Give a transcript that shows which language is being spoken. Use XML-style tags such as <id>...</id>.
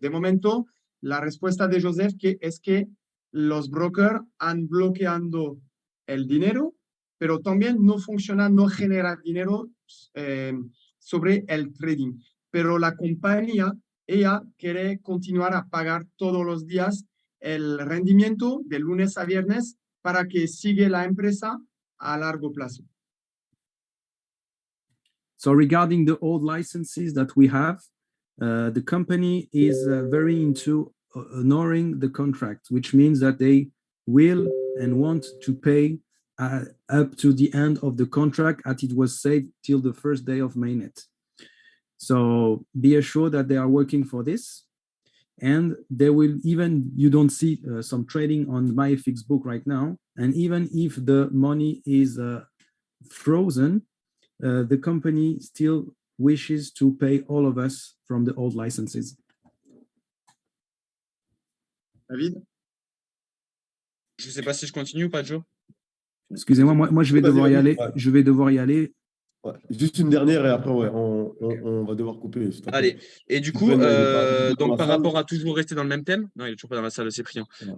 <es>De momento, la respuesta de Joseph es que los brokers han bloqueado el dinero, pero también no funciona, no genera dinero sobre el trading. Pero la compañía, ella quiere continuar a pagar todos los días el rendimiento de lunes a viernes para que siga la empresa a largo plazo.</es> <en>So regarding the old licenses that we have, the company is very into honoring the contract, which means that they will and want to pay up to the end of the contract as it was said till the first day of Mainnet. So be assured that they are working for this, and they will you don't see some trading on MyFixBook right now, and even if the money is frozen, the company still wishes to pay all of us from the old licenses. David?</en> <fr>Je ne sais pas si je continue ou pas, Joe. Excusez-moi, moi je vais devoir y aller. Je vais devoir y aller. Ouais. Juste une dernière et après, on va devoir couper. Allez, et du coup, donc par rapport à toujours rester dans le même thème, non, il n'est toujours pas dans la salle, Cyprien. Ouais.</fr>